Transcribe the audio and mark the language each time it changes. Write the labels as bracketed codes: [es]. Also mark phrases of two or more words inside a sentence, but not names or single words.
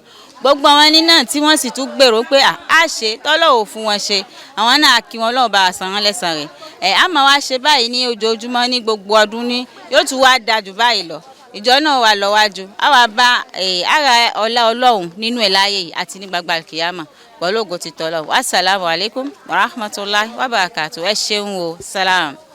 [yo] Gbogbo àwọn ẹni náà tí wọ́n sì tún gbèrò pé a ṣe tọ́lọ́run fún wọn ṣe, àwọn náà kí wọn, Ọlọ́run bá wa san wọ́n lẹ́san rẹ̀. A máa wá ṣe báyìí ní ojoojúmọ́ ní gbogbo ọdún ní yóò tún wá dájú báyìí lọ. Ìjọ náà wà lọ́wájú, a wá bá ara ọlá Ọlọ́run nínú ẹ̀ láyé yìí àti ní gbagba kìyàmà pẹ̀lú ògo ti tọ́lọ́run. [ar] السلام عليكم ورحمة الله وبركاته. [yo] Ẹ ṣeun o, salam.